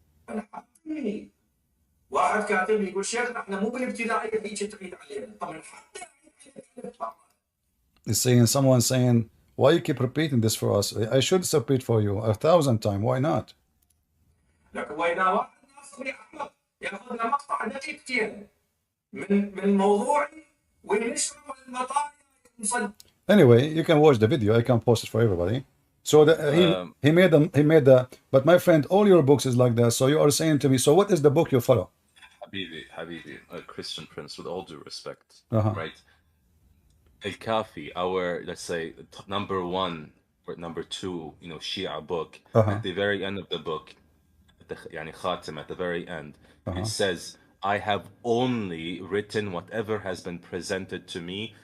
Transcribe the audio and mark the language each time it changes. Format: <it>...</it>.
<ar>أنا حقيقي واحد كاتب لي يقول شيخنا احنا مو بالابتدائية هيك تعيد علينا طبعا حتى</ar> <en>He's saying, someone saying, why you keep repeating this for us? I should repeat for you 1,000 times. Why not?</en> <ar>لكن وإذا واحد ناصر أحمد ياخذ له مقطع دقيقتين من موضوعي وينشره المطايا مصدق.</ar> <en>Anyway, you can watch the video. I can post it for everybody. So he made the. But my friend, all your books is like that. So you are saying to me, so what is the book you follow? Habibi, a Christian Prince, with all due respect, Uh-huh. right? Al-Kafi, our, let's say, number one or number two, Shia book, at the very end of the book, يعني Khatim, at the very end, it says, I have only written whatever has been presented to me.</en>